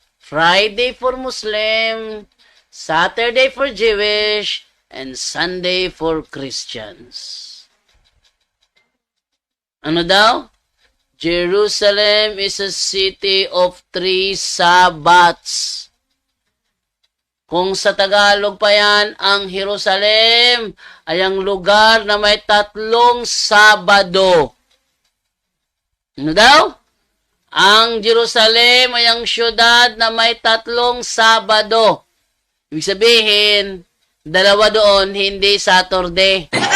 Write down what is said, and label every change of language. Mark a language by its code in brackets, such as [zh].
[en] Friday for Muslim, Saturday for Jewish, and Sunday for Christians. [tl] Ano daw? [en] Jerusalem is a city of 3 Sabbats. [tl] Kung sa Tagalog pa yan, ang Jerusalem ay ang lugar na may 3 Sabado. Ano daw? Ang Jerusalem ay ang syudad na may 3 Sabado. Ibig sabihin, 2 doon, hindi Saturday.